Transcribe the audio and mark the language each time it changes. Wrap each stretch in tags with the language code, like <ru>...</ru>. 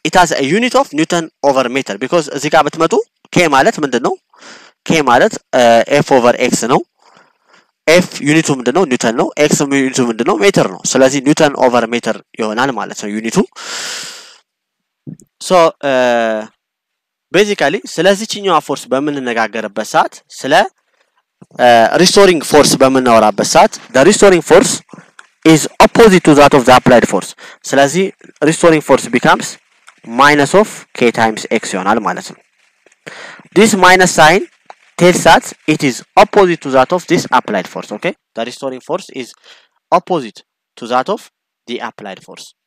<en>It has a unit of Newton over meter because</en> <am>እዚህ ጋር ብትመጡ k ማለት ምንድነው? k ማለት f over x ነው። f ዩኒቱ ምንድነው? ኒውተን ነው። x ዩኒቱ ምንድነው? ሜትር ነው። ስለዚህ ኒውተን ኦቨር ሜትር ይሆናል ማለት ነው ዩኒቱ። so basically ስለዚህኛው ፎርስ በመነጋገርበት ሰዓት ስለ restoring force በመናወራበት ሰዓት</am> <en>the restoring force is opposite to that of the applied force.</en> <am>ስለዚህ restoring force becomes minus of k times x ይሆናል ማለት ነው።</am> <en>this minus sign tells that it is opposite to that of this applied force, okay? The restoring force is opposite to that of the applied force.</en>